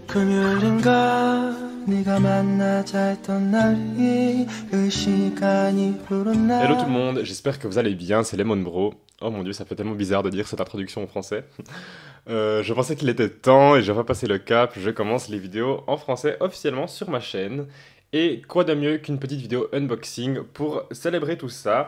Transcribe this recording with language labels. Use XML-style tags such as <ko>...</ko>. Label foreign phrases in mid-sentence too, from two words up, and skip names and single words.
<ko>금요일인가 네가 만나자 했던 날이 그 시간이 흐른</ko> <fr>Hello tout le</fr> <ko>날</ko> <fr>monde, j'espère que vous allez bien, c'est Lemon Bro. Oh mon dieu, ça fait tellement bizarre de dire cette introduction en français. Je pensais qu'il était temps et je vais passer le cap, je commence les vidéos en français officiellement sur ma chaîne. Et quoi de mieux qu'une petite vidéo unboxing pour célébrer tout ça.</fr>